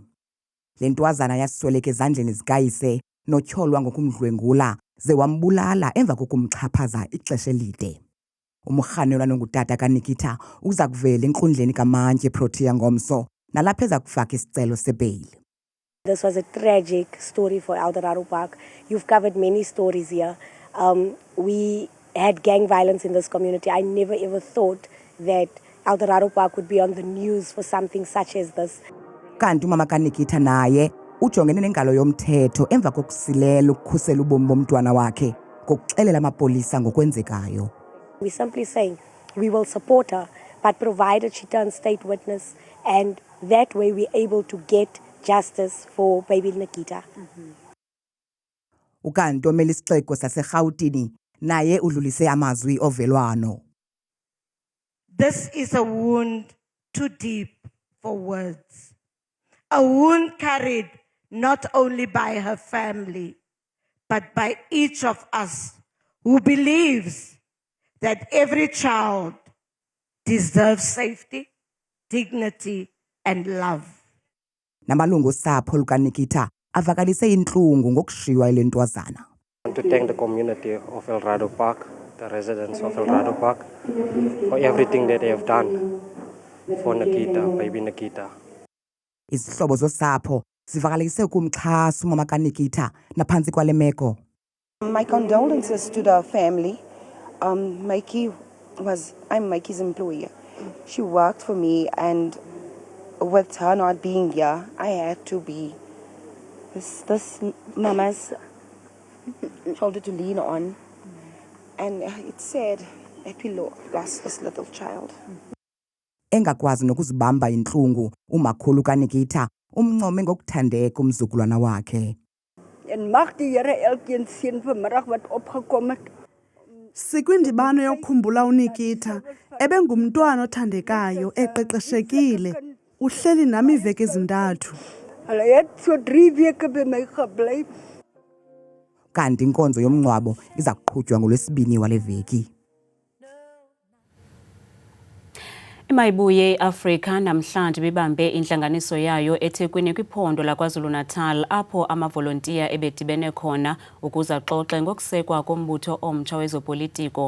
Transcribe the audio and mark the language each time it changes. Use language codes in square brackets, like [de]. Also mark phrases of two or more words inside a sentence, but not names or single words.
[xh] Le ntwazana yasweleka ezandleni zikayise notyholwa ngokumdlwengula ze wambulala emva kokumxhaphaza ixesha elide. Umrhanelwa nongutata kaNikita uza kuvela enkundleni kaMantye Protea ngomso nalapho eza kufaka isicelo sebeyili. [en] This was a tragic story for Eldorado Park. You've covered many stories here. We had gang violence in this community. I never ever thought that Eldorado Park would be on the news for something such as this. [xh] Kanti umama kaNikita naye ujongene nengalo yomthetho emva kokusilela ukukhusela ubomi bomntwana wakhe ngokuxelela amapolisa ngokwenzekayo. [en] We're simply saying we will support her, but provided she turns state witness, and that way we're able to get justice for baby Nikita. [xh] Ukanti omele isixeko saseRhawutini naye udlulise amazwi ovelwano. [en] This is a wound too deep for words. A wound carried not only by her family, but by each of us who believes that every child deserves safety, dignity, and love. [xh] Namalungu osapho lukaNikita avakalise intlungu ngokushiywa ile ntwazana. [en] I want to thank the community of Eldorado Park, the residents of Eldorado Park, for everything that they have done for Nikita, baby Nikita. [xh] Izihlobo zosapho zivakalise ukumxhasa umama kaNikita naphantsi kwale meko. [en] My condolences to the family. I'm Mikey's employer. She worked for me, and with her not being here, I had to be this mama's shoulder to lean on. And it's sad that we lost this little child. [xh] Engakwazi nokuzibamba intlungu umakhulu kaNikita umncome ngokuthandeka umzukulwana wakhe. [af] En mag die Here elkeen seën vanmiddag wat opgekom het. [xh] Sikwindibano yokukhumbula uNikita ebengumntwana othandekayo eqeqeshekile uhleli nami iveki ezintathu. [af] Hulle het so 3 weke by my gebly. [xh] Kanti inkonzo yomngcwabo iza kuqhutywa ngoLwesibini wale veki. Imayibuye eAfrika namhlanje bibambe intlanganiso yayo eThekwini kwiphondo laKwaZulu-Natal apho amavolontiya ebedibene khona ukuze axoxe ngokusekwa kombutho omtsha wezopolitiko.